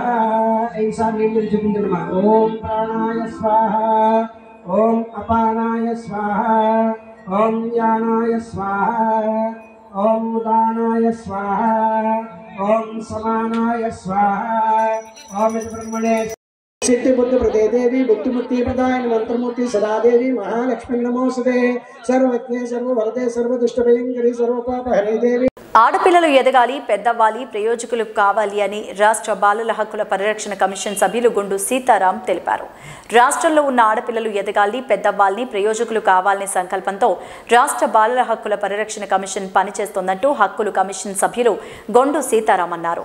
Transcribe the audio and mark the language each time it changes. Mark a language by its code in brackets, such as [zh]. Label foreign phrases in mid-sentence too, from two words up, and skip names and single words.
[te] ఈసారి నీళ్ళు చూపించడమా. [sa] ఓం ప్రాణాయ స్వాహ, ఓం అపానాయ స్వాహ, ఓం యానాయ స్వాహ, ఓం ఉదానాయ స్వాహ, ఓం సమానాయ స్వాహ, ఓం బ్రహ్మణే सिद्धि बुद्धि प्रदे देवी बुद्धिमुक्ति प्रदायन मंत्रमूर्ति सदा देवी महालक्ष्मी नमोस्तुते. सर्वज्ञे सर्ववरदे सर्वदुष्टभयंकरी सर्वपापहरे देवी. [te] ఆడపిల్లలు ఎదగాలి, పెద్దవ్వాలి, ప్రయోజకులు కావాలి అని రాష్ట్ర బాలల హక్కుల పరిరక్షణ కమిషన్ సభ్యులు గుండు సీతారాం తెలిపారు. రాష్ట్రంలో ఉన్న ఆడపిల్లలు ఎదగాలి, పెద్దవ్వాలని, ప్రయోజకులు కావాలనే సంకల్పంతో రాష్ట్ర బాలల హక్కుల పరిరక్షణ కమిషన్ పనిచేస్తోందంటూ హక్కులు కమిషన్ సభ్యులు గుండు సీతారాం అన్నారు.